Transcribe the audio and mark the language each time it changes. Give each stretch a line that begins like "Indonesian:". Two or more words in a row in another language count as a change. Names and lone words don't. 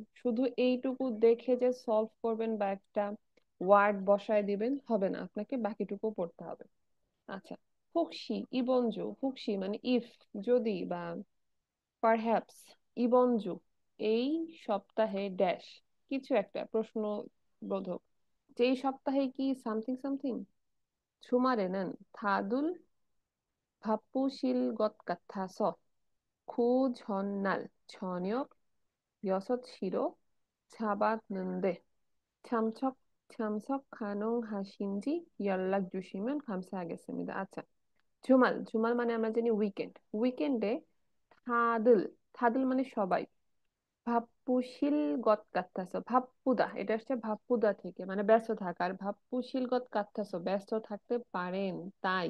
Bangla: শুধু এইটুকু দেখে যে সলভ করবেন বা একটা ওয়ার্ড বসায় দিবেন হবে না, আপনাকে বাকিটুকু পড়তে হবে। আচ্ছা,
Korean: 혹시 이번 주,
Bangla: হুকসি মানে ইফ, যদি বা পারহ্যাপস, ইবনজু এই সপ্তাহে ড্যাশ কিছু একটা প্রশ্নবোধক, যে এই সপ্তাহে কি
English: something something.
Korean: 주말에는 다들 바쁘실 것 같아서 그 전날 저녁 6시로 잡았는데 참석, 참석 가능하신지 연락 주시면 감사하겠습니다.
Bangla: আচ্ছা, জুমাল, জুমাল মানে আমরা জানি উইকেন্ড। উইকেন্ডে থাদল, থাদল মানে সবাই।
Korean: 바쁘실 것 같아서,
Bangla: ভাপ্পুদা এটা আসছে ভাপ্পুদা থেকে, মানে ব্যস্ত থাকা। আর
Korean: 바쁘실 것 같아서
Bangla: ব্যস্ত থাকতে পারেন তাই।